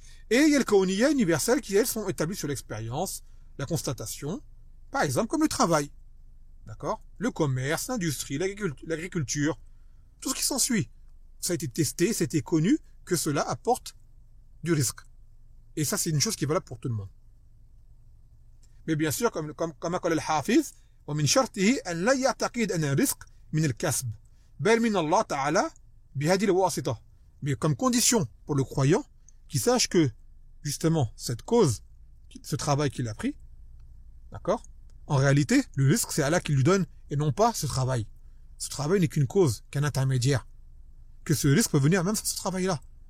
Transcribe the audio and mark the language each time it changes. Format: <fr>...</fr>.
<fr>Et il y a le kawniyya universel qui, elles, sont établies sur l'expérience, la constatation, par exemple, comme le travail. D'accord? Le commerce, l'industrie, l'agriculture, tout ce qui s'ensuit. Ça a été testé, c'était connu que cela apporte du risque. Et ça, c'est une chose qui est valable pour tout le monde. Mais bien sûr, comme a dit le-Hafiz,</fr> <ar>ومن شرطه أن لا يعتقد أن الرزق من الكسب بل من الله تعالى بهذه الواسطة.</ar> <fr>Mais comme condition pour le croyant, qu'il sache que, justement, cette cause, ce travail qu'il a pris, d'accord? En réalité, le risque, c'est Allah qui lui donne, et non pas ce travail. Ce travail n'est qu'une cause, qu'un intermédiaire. Que ce risque peut venir même sans ce travail-là.</fr>